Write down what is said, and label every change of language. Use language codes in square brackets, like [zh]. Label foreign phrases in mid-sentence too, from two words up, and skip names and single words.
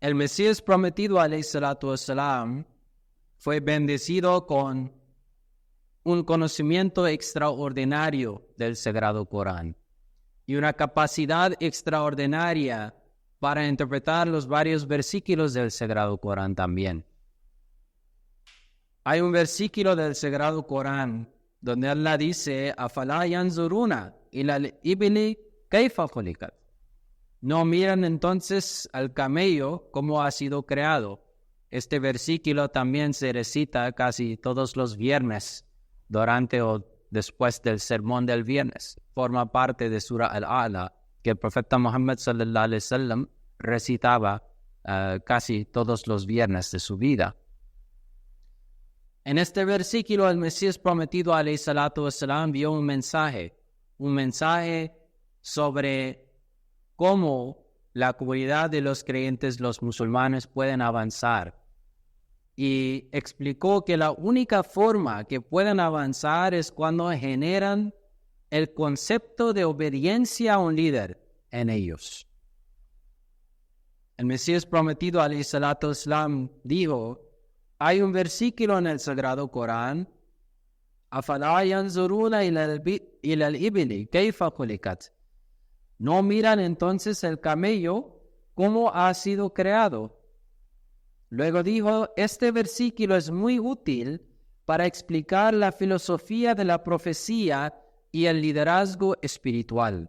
[es] El Mesías prometido, [ar] عليه الصلاة والسلام, [es] fue bendecido con un conocimiento extraordinario del Sagrado Corán y una capacidad extraordinaria para interpretar los varios versículos del Sagrado Corán también. Hay un versículo del Sagrado Corán donde Allah dice: [ar] "أفلا ينظرون إلى الإبل كيف خلقت". [es] No miran entonces al camello cómo ha sido creado. Este versículo también se recita casi todos los viernes, durante o después del sermón del viernes. Forma parte de Surah Al-A'la, que el profeta Muhammad [ar] صلى الله عليه وسلم [es] recitaba casi todos los viernes de su vida. En este versículo, el Mesías prometido, [ar] عليه الصلاة والسلام, [es] dio un mensaje sobre cómo la comunidad de los creyentes, los musulmanes, pueden avanzar. Y explicó que la única forma que pueden avanzar es cuando generan el concepto de obediencia a un líder en ellos. El Mesías prometido, [ar] عليه الصلاة والسلام, [es] dijo: hay un versículo en el Sagrado Corán: [ar] "أفلا ينظرون إلى الإبل كيف خلقت". [es] No miran entonces el camello cómo ha sido creado. Luego dijo: este versículo es muy útil para explicar la filosofía de la profecía y el liderazgo espiritual.